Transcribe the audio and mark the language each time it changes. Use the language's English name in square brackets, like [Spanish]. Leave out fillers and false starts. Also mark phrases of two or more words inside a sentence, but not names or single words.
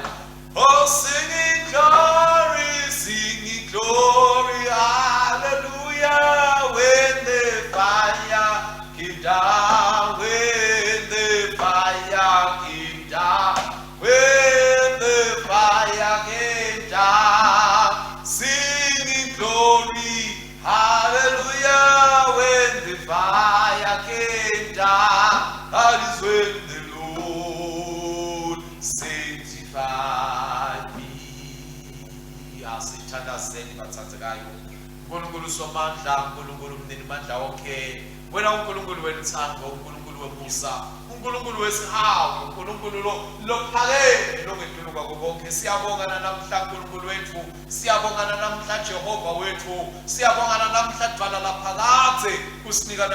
[English] Oh, singing glory, hallelujah, when the fire came down, when the fire came down, when the fire came down, singing glory, hallelujah, when the fire came down, that is when the Lord sanctified me. [Swati] Asithandazeni bathandzekayo, uNkulunkulu somandla, uNkulunkulu mnini mandla wonke, wena uNkulunkulu wenthando, uNkulunkulu wemusa, uNkulunkulu wesihawu, uNkulunkulu lophakeme longedlula kwakho konke. Siyabonga namhla uNkulunkulu wethu, siyabonga namhla Jehova wethu, siyabonga namhla dwala laphakade usinika